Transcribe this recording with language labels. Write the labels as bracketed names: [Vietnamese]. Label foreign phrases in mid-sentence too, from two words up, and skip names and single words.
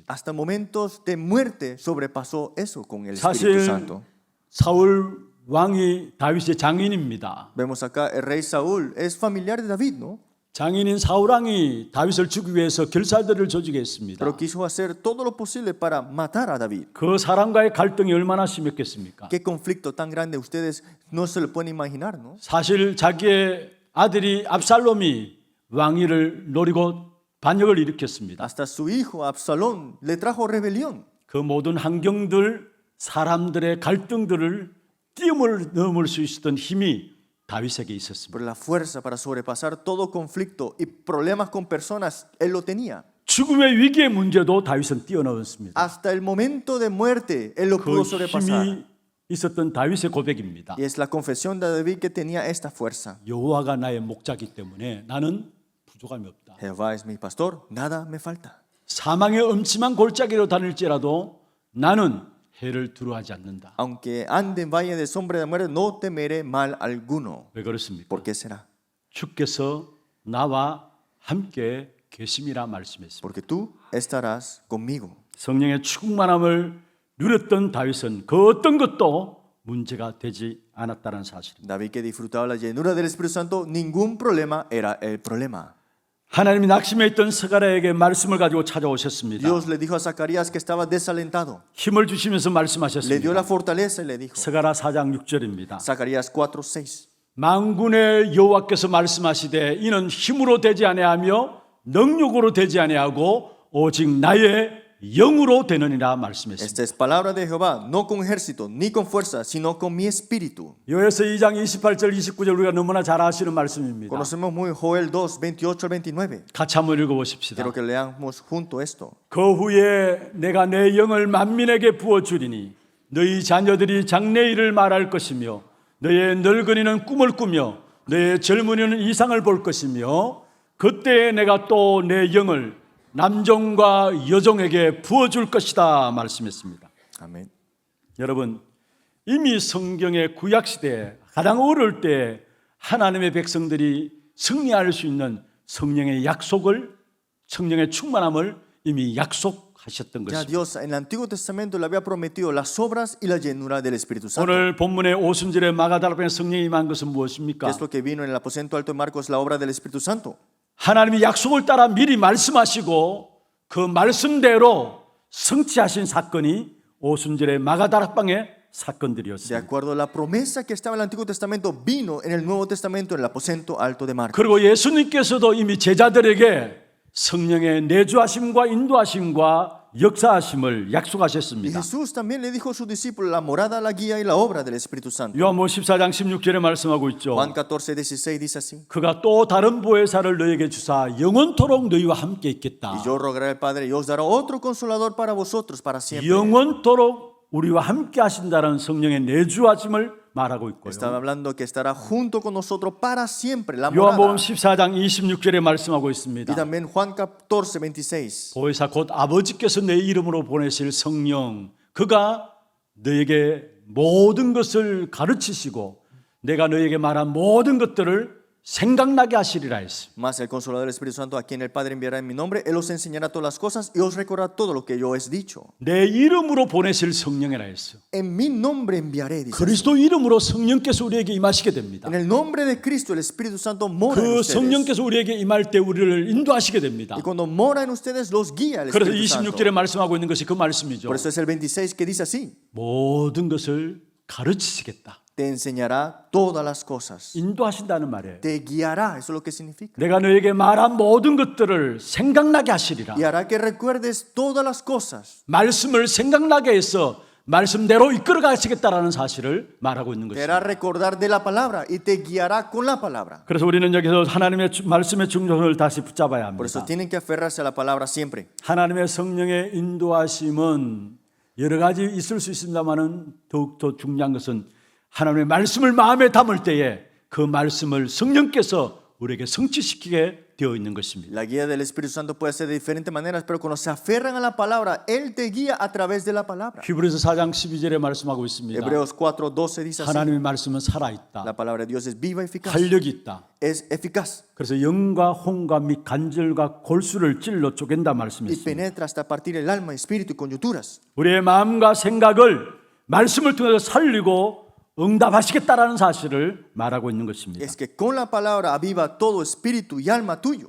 [Spanish] Hasta momentos de muerte sobrepasó eso con el Espíritu [Korean] 사실 [Spanish] Santo. [Korean] 사울 왕이 다윗의 장인입니다. [Spanish] Vemos acá, el rey Saúl es familiar de David, ¿no? [Korean] 장인인 사울 왕이 다윗을 죽이기 위해서 결사들을 조직했습니다. [Spanish] Pero quiso hacer todo lo posible para matar a David. [Korean] 그 사람과의 갈등이 얼마나 심했겠습니까? [Spanish] Qué conflicto tan grande ustedes no se lo pueden imaginar, ¿no? [Korean] 사실 자기의 아들이 압살롬이 왕위를 노리고 반역을 일으켰습니다. [Spanish] Hasta su hijo Absalón le trajo rebelión. [Korean] 그 모든 환경들, 사람들의 갈등들을 뛰어넘을 수 있었던 힘이 다윗에게 있었습니다. [Spanish] Pero la fuerza para sobrepasar todo conflicto y problemas con personas, él lo tenía. [Korean] 죽음의 위기의 문제도 다윗은 뛰어넘었습니다. [Spanish] Hasta el momento de muerte, él lo [Korean] 그 [Spanish] pudo sobrepasar. [Korean] 힘이 있었던 다윗의 고백입니다. [Spanish] Y es la confesión de David que tenía esta fuerza. [Korean] 여호와가 나의 목자이기 때문에 나는 부족함이 없다. [Spanish] Jehová es mi pastor, nada me falta. [Korean] 사망의 엄침한 골짜기로 다닐지라도 나는 해를 두려워하지 않는다. [Spanish] Aunque ande en valle de sombra de muerte, no temeré mal alguno. [Korean] 왜 그렇습니까? [Spanish] ¿Por qué será? [Korean] 주께서 나와 함께 계심이라 말씀했습니다. [Spanish] Porque tú estarás conmigo. [Korean] 성령의 충만함을 누렸던 다윗은 그 어떤 것도 문제가 되지 않았다는 사실입니다. [Spanish] David, que disfrutaba la llenura del Espíritu Santo, ningún problema era el problema. [Korean] 하나님이 낙심해 있던 스가랴에게 말씀을 가지고 찾아오셨습니다. [Spanish] Dios le dijo a Zacarías que estaba desalentado. [Korean] 힘을 주시면서 [Spanish] Le dio [Korean] 말씀하셨습니다. [Spanish] la fortaleza y le dijo. [Korean] 스가랴 4장 6절입니다. [Spanish] Zacarías 4:6. [Korean] 만군의 여호와께서 말씀하시되 이는 힘으로 되지 아니하며 능력으로 되지 아니하고 오직 나의 영으로 되느니라 말씀했습니다. [Spanish] Esta es palabra de Jehová, no con ejército ni con fuerza, sino con mi espíritu. [Korean] 요에서 2장 28절 29절 우리가 너무나 잘 아시는 말씀입니다. [Spanish] Conocemos muy Joel 2, 28 al 29. [Korean] 같이 한번 읽어보십시다. [Spanish] Quiero que leamos junto esto. [Korean] 그 후에 내가 내 영을 만민에게 부어주리니 너희 자녀들이 장래일을 말할 것이며 너의 늙은이는 꿈을 꾸며 너의 젊은이는 이상을 볼 것이며 그때에 내가 또 내 영을 남종과 여종에게 부어줄 것이다 말씀했습니다. [Spanish] Amén. [Korean] 여러분 이미 성경의 구약시대에 가장 어려울 때 하나님의 백성들이 승리할 수 있는 성령의 약속을 성령의 충만함을 이미 약속하셨던 [Spanish] Ya [Korean] 것입니다. [Spanish] Dios en el Antiguo Testamento le había prometido las obras y la llenura del Espíritu Santo. [Korean] 오늘 본문의 오순절에 마가다락방에 성령이 임한 것은 [Spanish] ¿Qué [Korean] 무엇입니까? [Spanish] es lo que vino en el aposento alto de Marcos, la obra del Espíritu Santo? [Korean] 하나님이 약속을 따라 미리 말씀하시고 그 말씀대로 성취하신 사건이 오순절의 마가다락방의 [Spanish] De [Korean] 사건들이었습니다. [Spanish] acuerdo a la promesa que estaba en el Antiguo Testamento, vino en el Nuevo Testamento en el aposento alto de Marcos. [Korean] 그리고 예수님께서도 이미 제자들에게 성령의 내주하심과 인도하심과 역사하심을 [Spanish] Y [Korean] 약속하셨습니다. [Spanish] Jesús también le dijo a sus discípulos la morada, la guía y la obra del Espíritu Santo. [Korean] 요한복음 14장 16절에 말씀하고 있죠. [Spanish] Juan 14:16 dice así: [Korean] 그가 또 다른 보혜사를 너에게 주사 영원토록 너희와 함께 있겠다. [Spanish] Y yo rogaré al Padre y os dará otro consolador para vosotros para siempre. [Korean] 영원토록 우리와 함께 하신다는 성령의 내주하심을 말하고 있고요. [Spanish] Estaba hablando que estará junto con nosotros para siempre, la [Korean] 요한복음 [Spanish] morada. [Korean] 14장 26절에 말씀하고 [Spanish] Y [Korean] 있습니다. [Spanish] también Juan 14:26. [Korean] 보혜사 곧 아버지께서 내 이름으로 보내실 성령, 그가 너에게 모든 것을 가르치시고 내가 너에게 말한 모든 것들을 생각나게 하시리라 했습니다. [Spanish] Más el consolador del Espíritu Santo, a quien el Padre enviará en mi nombre, Él os enseñará todas las cosas y os recordará todo lo que yo os he dicho. [Korean] 내 이름으로 보내실 성령이라 했어요. [Spanish] En mi nombre enviaré, dice. [Korean] 그리스도 이름으로 성령께서 우리에게 임하시게 됩니다. [Spanish] En el nombre de Cristo, el Espíritu Santo mora en [Korean] 그 [Spanish] ustedes. [Korean] 성령께서 우리에게 임할 때 우리를 인도하시게 됩니다. [Spanish] Y cuando mora en ustedes, los guía el [Korean] 그래서 [Spanish] Espíritu Santo. [Korean] 26절에 말씀하고 있는 것이 그 말씀이죠. [Spanish] Por eso es el 26 que dice así: [Korean] 모든 것을 가르치시겠다. [Spanish] te enseñará todas las cosas. [Korean] 인도하신다는 말이에요. [Spanish] Te guiará, eso es lo que significa. [Korean] 내가 너에게 말한 모든 것들을 생각나게 하시리라. [Spanish] Y hará que recuerdes todas las cosas. [Korean] 말씀을 생각나게 해서 말씀대로 이끌어 가시겠다라는 사실을 말하고 있는 [Spanish] Te hará [Korean] 것입니다. [Spanish] recordar de la palabra y te guiará con la palabra. [Korean] 그래서 우리는 여기서 하나님의 말씀의 중심을 다시 붙잡아야 [Spanish] Por eso [Korean] 합니다. [Spanish] tienen que aferrarse a la palabra siempre. [Korean] 하나님의 성령의 인도하심은 여러 가지 있을 수 있습니다만은 더욱더 중요한 것은 하나님의 말씀을 마음에 담을 때에 그 말씀을 성령께서 우리에게 성취시키게 되어 있는 것입니다. [Spanish] La guía del Espíritu Santo puede ser de diferentes maneras, pero cuando se aferran a la palabra, Él te guía a través de la palabra. [Korean] 히브리서 4장 12절에 말씀하고 있습니다. [Spanish] Hebreos 4:12 dice así: [Korean] 하나님의 말씀은 살아있다. [Spanish] la palabra de Dios es viva y eficaz. [Korean] 활력이 있다. [Spanish] Es eficaz [Korean] 그래서 영과 혼과 및 간절과 골수를 찔러 쪼갠다 [Spanish] y [Korean] 말씀했습니다. [Spanish] penetra hasta partir el alma, espíritu y coyunturas. [Korean] 우리의 마음과 생각을 말씀을 통해서 살리고 응답하시겠다라는 사실을 말하고 있는 것입니다. [Spanish] Es que con la palabra aviva todo espíritu y alma tuyo.